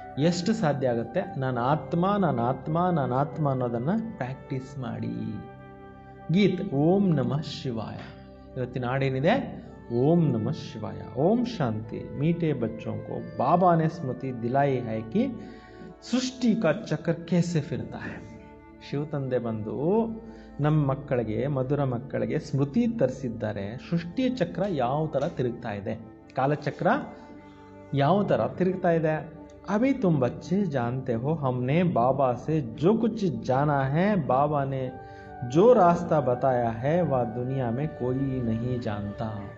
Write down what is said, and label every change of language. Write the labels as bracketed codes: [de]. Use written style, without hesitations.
[kn] ಎಷ್ಟು ಸಾಧ್ಯ ಆಗುತ್ತೆ ನಾನು ಆತ್ಮ ಅನ್ನೋದನ್ನು ಪ್ರಾಕ್ಟೀಸ್ ಮಾಡಿ। [hi] ಗೀತ್ ಓಂ ನಮಃ ಶಿವಾಯ। [kn] ಇವತ್ತಿನ ಹಾಡೇನಿದೆ, ओम नमः शिवाय। ओम शांति। [hi] मीठे बच्चों को बाबा ने स्मृति दिलाई है कि सृष्टि का चक्र कैसे फिरता है। [kn] ಶಿವ ತಂದೆ ಬಂದು ನಮ್ಮ ಮಕ್ಕಳಿಗೆ, ಮಧುರ ಮಕ್ಕಳಿಗೆ ಸ್ಮೃತಿ ತರಿಸಿದ್ದಾರೆ, ಸೃಷ್ಟಿಯ ಚಕ್ರ ಯಾವ ಥರ ತಿರುಗ್ತಾ ಇದೆ, ಕಾಲಚಕ್ರ ಯಾವ ಥರ ತಿರುಗ್ತಾ ಇದೆ। [hi] अभी तुम बच्चे जानते हो, हमने बाबा से जो कुछ जाना है, बाबा ने जो रास्ता बताया है वह दुनिया में कोई नहीं जानता।